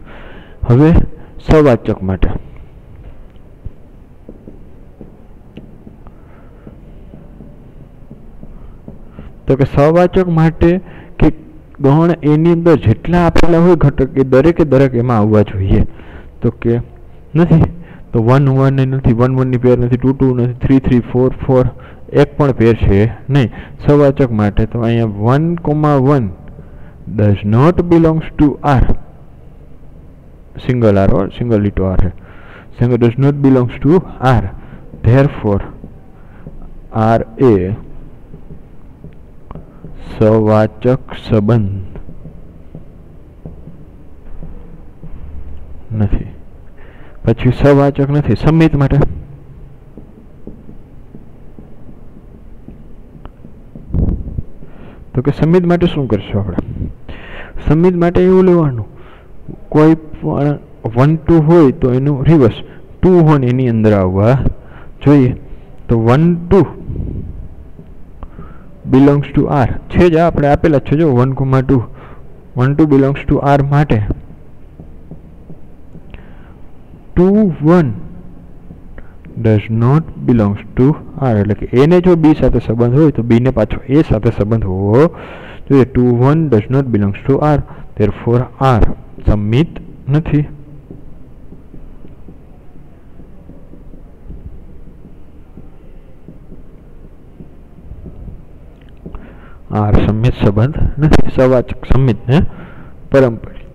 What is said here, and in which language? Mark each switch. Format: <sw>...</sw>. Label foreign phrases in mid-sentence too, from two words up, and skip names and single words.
<gu>હવે સવાચક માટે તો કે સવાચક માટે કે ગણ એની અંદર જેટલા આપેલા હોય ઘટક એ દરેકે દરેક એમાં આવવા જોઈએ. તો કે નથી તો 1 1 નથી, 1 1 ની પેર નથી, 2 2 નથી, 3 3 4 4 એક પણ પેર છે નહીં સવાચક માટે. તો અહીંયા</gu> <en>1,1 does not belongs to R, single R or single little R है, single does not belongs to R, therefore R a</en> <gu>સવાચક સંબંધ નથી. પછી સવાચક નથી સમિત માટે તો કે સમિત માટે શું કરશું આપણે? સમિત માટે એવું લેવાનું કોઈ પણ 1 2 હોય તો એનું રિવર્સ 2 1 એની અંદર આવવા જોઈએ. તો 1 2</gu> <en>belongs to</en> <gu>R છે જ આપણે આપેલા છે જો 1,2 1 2</gu> <en>belongs to</en> <gu>R માટે 2 1</gu> <en>does not belongs to</en> <gu>R એટલે કે એને જો B સાથે સંબંધ હોય તો B ને પાછો A સાથે સંબંધ હોવો જોઈએ.</gu> <en>2 1 does not belongs to R, therefore R</en> <gu>સમિત નથી. R સમિત સંબંધ નથી. સવાચક સમિત ને પરંપરિત.</gu>